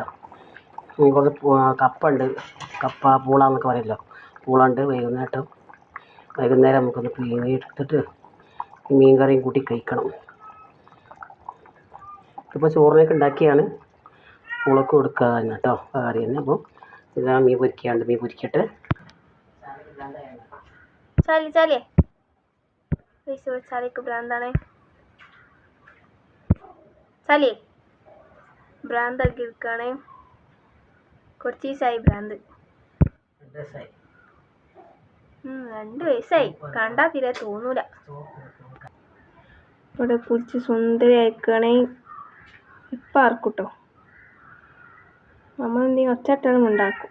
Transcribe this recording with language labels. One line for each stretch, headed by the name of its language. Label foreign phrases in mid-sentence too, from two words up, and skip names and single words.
Malayalam: കുറച്ച് കപ്പുണ്ട്, കപ്പ പൂള എന്നൊക്കെ പറയുമല്ലോ, പൂള ഉണ്ട്. വൈകുന്നേരം നമുക്കൊന്ന് പിഴിഞ്ഞെടുത്തിട്ട് മീൻ കറിയും കൂട്ടി കഴിക്കണം. ഇപ്പോൾ ചോറിനൊക്കെ ഉണ്ടാക്കിയാണ്, പൂളക്ക് കൊടുക്കുക തന്നെ കേട്ടോ കറി തന്നെ. അപ്പോൾ ഇതാ മീൻ പൊരിക്കാണ്ട്, മീൻ പൊരിക്കട്ടെ. चालिए चाली को भ्रांताने चालिए भ्रांत गिरकाने കുറച്ച് ദിവസമായി ഭ്രാന്ത്. 2 വയസ്സായി. കണ്ടാ തീരെ തോന്നൂല. ഇവിടെ കുളിച്ച് സുന്ദരിയായിക്കണേ. ഇപ്പം ആർക്കൂട്ടോ നമ്മളെന്തെങ്കിലും ഒച്ചട്ടാലും ഉണ്ടാക്കും.